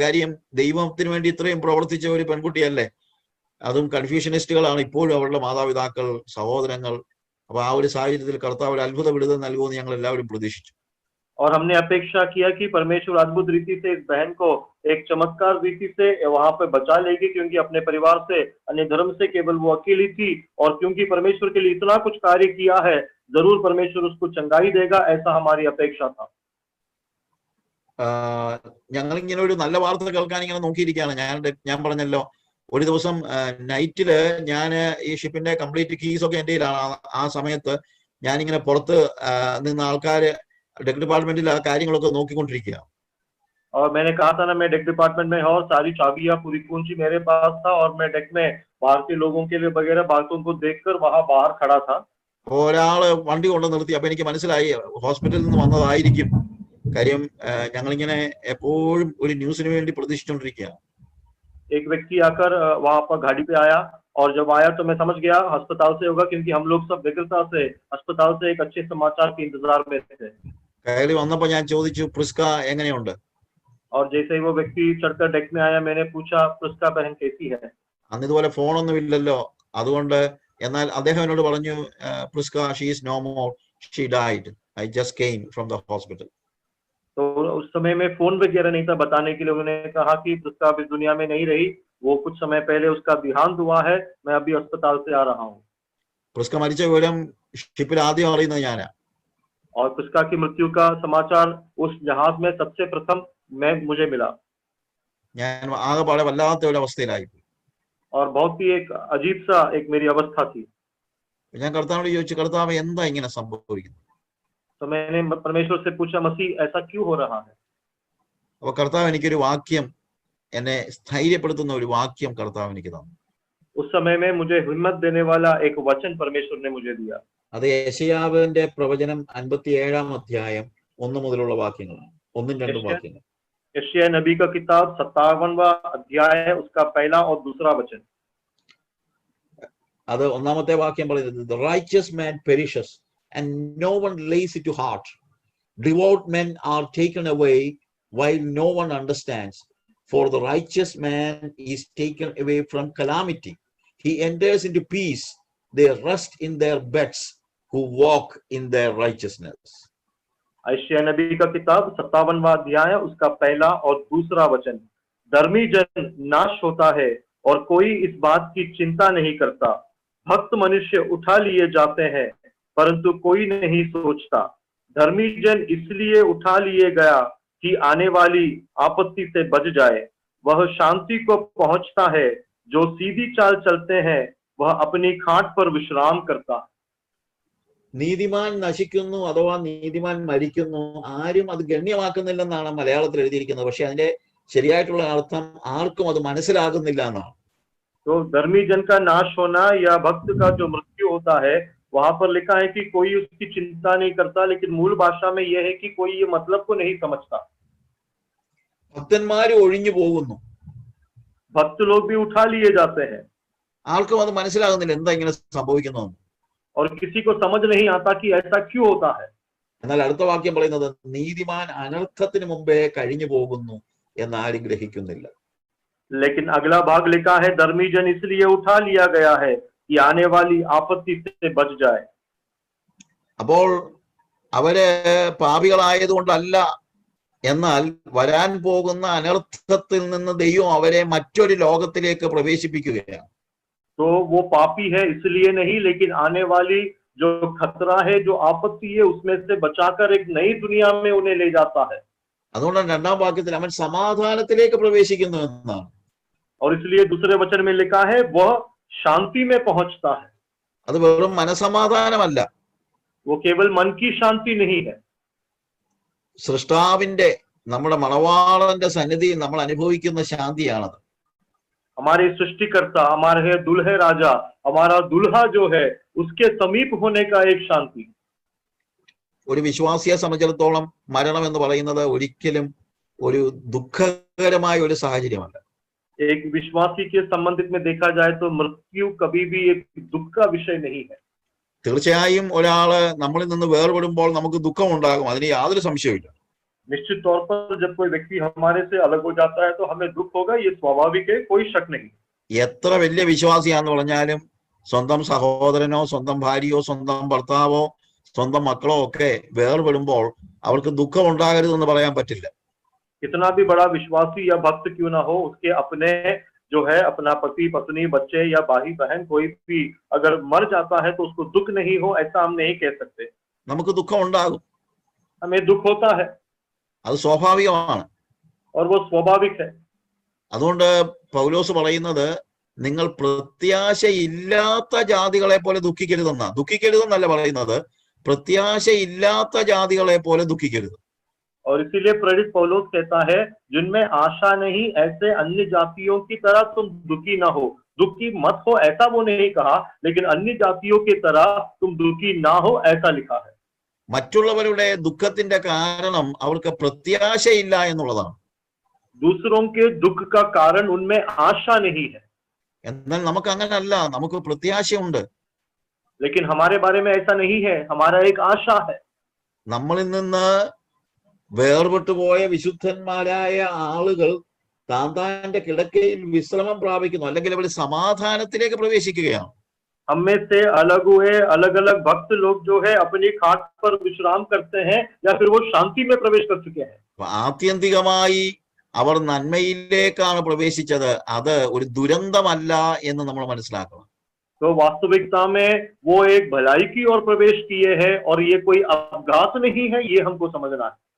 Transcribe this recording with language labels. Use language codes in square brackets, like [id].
[ml] കാര്യം ദൈവത്തിന് വേണ്ടി ഇത്രയും പ്രവർത്തിച്ച ഒരു പെൺകുട്ടിയല്ലേ. അതും കൺഫ്യൂഷനിസ്റ്റുകളാണ് ഇപ്പോഴും അവളുടെ മാതാപിതാക്കൾ, സഹോദരങ്ങൾ. അപ്പൊ ആ ഒരു സാഹചര്യത്തിൽ കർത്താവ് ഒരു അത്ഭുത വിടുതൽ നൽകുമെന്ന് ഞങ്ങൾ എല്ലാവരും പ്രതീക്ഷിച്ചു. [hi] और हमने अपेक्षा किया कि परमेश्वर अद्भुत रीति से इस बहन को एक चमत्कार रीति से वहां पे बचा लेगी, क्योंकि अपने परिवार से, अन्य धर्म से केवल वो अकेली थी। और क्योंकि परमेश्वर के लिए इतना कुछ कार्य किया है, जरूर परमेश्वर उसको चंगाई देगा, ऐसा हमारी अपेक्षा था। [ml] ഞങ്ങൾ ഇങ്ങനെ ഒരു നല്ല വാർത്ത കേൾക്കാൻ ഇങ്ങനെ നോക്കിയിരിക്കുകയാണ്. ഞാൻ പറഞ്ഞല്ലോ, ഒരു ദിവസം നൈറ്റില് ഞാൻ ഈ ഷിപ്പിന്റെ കംപ്ലീറ്റ് കീസ് ഒക്കെ എൻ്റെ കയ്യിലാണ്. ആ സമയത്ത് ഞാനിങ്ങനെ പുറത്ത് നിന്ന് ആൾക്കാര് डेक डिपार्टमेंट കാര്യങ്ങളൊക്കെ നോക്കിക്കൊണ്ടിരിക്കുക. [hi] और मैंने कहा था ना, मैं डेक डिपार्टमेंट में और सारी चाबियां, पूरी कुंजी मेरे पास था और मैं डेक में बाहर के लोगों के लिए वगैरह बातों को देखकर वहां बाहर खड़ा था। [ml] ഒരാള് വണ്ടി കൊണ്ട് നിർത്തി. അപ്പൊ എനിക്ക് മനസ്സിലായി ഹോസ്പിറ്റലിൽ നിന്ന് വന്നതായിരിക്കും. കാര്യം ഞങ്ങളിങ്ങനെ എപ്പോഴും ഒരു ന്യൂസിന് വേണ്ടി പ്രതീക്ഷിച്ചുകൊണ്ടിരിക്കുകയാണ്. [hi] एक व्यक्ति आकर वहां पर गाड़ी पे आया और जब आया तो मैं समझ गया अस्पताल से होगा, क्योंकि हम लोग सब व्यग्रता से अस्पताल से एक अच्छे समाचार के इंतजार में थे। [ml] കയറി വന്നപ്പോ ഞാൻ ചോദിച്ചു, പ്രിസ്ക എങ്ങനെയുണ്ട്? [hi] और जैसे ही वो व्यक्ति चढ़कर डेक में आया, मैंने पूछा, प्रिस्का बहन कैसी है? [ml] അന്ന് ഇതുപോലെ ഫോണൊന്നും ഇല്ലല്ലോ, അതുകൊണ്ട്. എന്നാൽ അദ്ദേഹം എന്നോട് പറഞ്ഞു, Priska, [en] She is no more, she died, I just came from the hospital. [hi] तो उस समय में फोन वगैरह नहीं था बताने के लिए। उन्होंने कहा कि प्रिस्का अब इस दुनिया में नहीं रही, वो कुछ समय पहले उसका देहांत हुआ है, मैं अभी अस्पताल से आ रहा हूँ। [ml] പ്രിസ്ക മരിച്ച വിവരം ഷിപ്പിൽ ആദ്യം അറിയുന്നത് ഞാനാ. [hi] और प्रिस्का की मृत्यु का समाचार उस जहाज में सबसे प्रथम मुझे मिला। [ml] ഞാൻ ആകെപ്പാടെ വല്ലാത്ത ഒരു അവസ്ഥയിലായി. [hi] और बहुत ही एक अजीब सा एक मेरी अवस्था थी। [ml] ഞാൻ കർത്താവിനോട് ചോദിച്ചു, കർത്താവ് എന്താ ഇങ്ങനെ സംഭവിക്കുന്നത്? [hi] तो मैंने परमेश्वर से पूछा, मसीह ऐसा क्यों हो रहा है? [ml] അപ്പൊ കർത്താവ് എനിക്കൊരു വാക്യം, എന്നെ സ്ഥൈര്യപ്പെടുത്തുന്ന ഒരു വാക്യം കർത്താവ് എനിക്ക് തന്നു. [hi] उस समय में मुझे हिम्मत देने वाला एक वचन परमेश्वर ने मुझे दिया। [ml] അത് യെശയ്യാവിന്റെ പ്രവചനം 57-ാം അധ്യായം 1 മുതലുള്ള വാക്യങ്ങളാണ്. 1-2 വാക്യങ്ങൾ. [hi] यशायाह नबी का किताब 57वां अध्याय है, उसका पहला और दूसरा वचन। [ml] അത് ഒന്നാമത്തെ വാക്യം പറയുന്നത്, [en] the righteous man perishes and no one lays it to heart. Devout men are taken away while no one understands. For the righteous man is taken away from calamity. He enters into peace. They rest in their beds who walk in their righteousness. [hi] यशायाह नबी का किताब 57वां अध्याय, उसका पहला और दूसरा वचन। धर्मी जन नाश होता है और कोई इस बात की चिंता नहीं करता। भक्त मनुष्य उठा लिए जाते हैं परंतु कोई नहीं सोचता। धर्मी जन इसलिए उठा लिए गया कि आने वाली आपत्ति से बच जाए। वह शांति को पहुंचता है, जो सीधी चाल चलते हैं वह अपनी खाट पर विश्राम करता है। [ml] നീതിമാൻ നശിക്കുന്നു അഥവാ നീതിമാൻ മരിക്കുന്നു, ആരും അത് ഗണ്യമാക്കുന്നില്ലെന്നാണ് മലയാളത്തിൽ എഴുതിയിരിക്കുന്നത്. പക്ഷെ അതിന്റെ ശരിയായിട്ടുള്ള അർത്ഥം ആർക്കും അത് മനസ്സിലാകുന്നില്ല എന്നാണ്. [hi] तो धर्मी जन का नाश होना या भक्त का जो मृत्यु होता है, वहां पर लिखा है कि कोई उसकी चिंता नहीं करता, लेकिन मूल भाषा में यह है कि कोई ये मतलब को नहीं समझता। [ml] ഭക്തന്മാര് ഒഴിഞ്ഞു പോകുന്നു, [hi] भक्त लोग भी उठा लिए जाते हैं, [ml] ആർക്കും അത് മനസ്സിലാകുന്നില്ല എന്താ ഇങ്ങനെ സംഭവിക്കുന്നു. [hi] और किसी को समझ नहीं आता कि ऐसा क्यों होता है। [ml] എന്നാൽ അടുത്ത വാക്യം പറയുന്നത് നീതിമാൻ അനർത്ഥത്തിന് മുമ്പേ കഴിഞ്ഞു പോകുന്നു എന്ന് ആരും ഗ്രഹിക്കുന്നില്ല. [hi] लेकिन अगला भाग लिखा है, धर्मी जन इसलिए उठा लिया गया है कि आने वाली आपत्ति से बच जाए। [ml] അപ്പോൾ അവര് പാപികളായതുകൊണ്ടല്ല, എന്നാൽ വരാൻ പോകുന്ന അനർത്ഥത്തിൽ നിന്ന് ദൈവം അവരെ മറ്റൊരു ലോകത്തിലേക്ക് പ്രവേശിപ്പിക്കുകയാണ്. [hi] तो वो पापी है इसलिए नहीं, लेकिन आने वाली जो खतरा है, जो आपत्ति है, उसमें से बचाकर एक नई दुनिया में उन्हें ले जाता है। [ml] അതുകൊണ്ടാണ് രണ്ടാം വാക്യത്തിൽ അവൻ സമാധാനത്തിലേക്ക് പ്രവേശിക്കുന്നു എന്നാണ്. [hi] और इसलिए दूसरे वचन में लिखा है, वह शांति में पहुंचता है। [ml] അത് വെറും മനസമാധാനമല്ല, [hi] वो केवल मन की शांति नहीं है, [ml] സൃഷ്ടാവിന്റെ നമ്മുടെ മണവാളന്റെ സന്നിധിയിൽ നമ്മൾ അനുഭവിക്കുന്ന ശാന്തിയാണത്. [hi] हमारे सृष्टिकर्ता, हमारे दुल्हे राजा, हमारा दुल्हा जो है, उसके समीप होने का एक शांति। [ml] ഒരു വിശ്വാസിയെ സംബന്ധിച്ചിടത്തോളം മരണം എന്ന് പറയുന്നത് ഒരിക്കലും ഒരു ദുഃഖകരമായ ഒരു സാഹചര്യമല്ല. [hi] एक विश्वासी के संबंधित में देखा जाए तो मृत्यु कभी भी एक दुख का विषय नहीं है। [ml] തീർച്ചയായും ഒരാള് നമ്മളിൽ നിന്ന് വേർപെടുമ്പോൾ നമുക്ക് ദുഃഖമുണ്ടാകും, അതിന് യാതൊരു സംശയമില്ല. [hi] निश्चित तौर पर जब कोई व्यक्ति हमारे से अलग हो जाता है तो हमें दुख होगा, ये स्वाभाविक है, कोई शक नहीं। [ml] എത്ര വലിയ വിശ്വാസിയാന്ന് പറഞ്ഞാലും സ്വന്തം സഹോദരനോ സ്വന്തം ഭാര്യയോ സ്വന്തം ഭർത്താവോ സ്വന്തം മക്കളോ ഒക്കെ വേർപെടുമ്പോൾ അവർക്ക് ദുഃഖം ഉണ്ടാകരുതെന്ന് പറയാൻ പറ്റില്ല. [hi] कितना भी बड़ा विश्वासी या भक्त क्यों ना हो, उसके अपने जो है, अपना पति पत्नी बच्चे या भाई बहन कोई भी अगर मर जाता है तो उसको दुख नहीं हो, ऐसा हम नहीं कह सकते। [ml] നമുക്ക് ദുഃഖം ഉണ്ടാകും, [hi] हमें दुख होता है [ml] അത് സ്വാഭാവികമാണ്. [hi] और वो स्वाभाविक है। [ml] അതുകൊണ്ട് പൗലോസ് പറയുന്നത് നിങ്ങൾ പ്രത്യാശയില്ലാത്ത ജാതികളെ പോലെ ദുഃഖിക്കരുതെന്നല്ല പറയുന്നത്, പ്രത്യാശയില്ലാത്ത ജാതികളെ പോലെ ദുഃഖിക്കരുത്. [hi] और इसीलिए प्रेरित पौलुस कहता है, जिनमें आशा नहीं ऐसे अन्य जातियों की तरह तुम दुखी ना हो। दुखी मत हो ऐसा वो नहीं कहा, लेकिन अन्य जातियों की तरह तुम दुखी ना हो ऐसा लिखा है। [ml] മറ്റുള്ളവരുടെ ദുഃഖത്തിന്റെ കാരണം അവർക്ക് പ്രത്യാശയില്ല എന്നുള്ളതാണ്. [hi] दूसरों के दुख का कारण उनमें आशा नहीं है, [ml] എന്നാൽ നമുക്ക് അങ്ങനല്ല, നമുക്ക് പ്രത്യാശയുണ്ട്. [hi] लेकिन हमारे बारे में ऐसा नहीं है, हमारा एक आशा है। [ml] നമ്മളിൽ നിന്ന് വേർപെട്ടു പോയ വിശുദ്ധന്മാരായ ആളുകൾ താന്താന്റെ കിടക്കയിൽ വിശ്രമം പ്രാപിക്കുന്നു, അല്ലെങ്കിൽ അവർ സമാധാനത്തിലേക്ക് പ്രവേശിക്കുകയാണ്. [hi] हम में से अलग हुए अलग अलग भक्त लोग जो है अपनी खाट पर विश्राम करते हैं, या फिर वो शांति में प्रवेश कर चुके हैं। [ml] ആത്യന്തികമായി അവർ നന്മയിലേക്കാണ് പ്രവേശിച്ചത്, അത് ഒരു ദുരന്തമല്ല എന്ന് നമ്മൾ മനസ്സിലാക്കണം. [hi] तो वास्तविकता में वो एक भलाई की ओर प्रवेश किए हैं, और ये कोई अपघात नहीं है, ये हमको समझना है।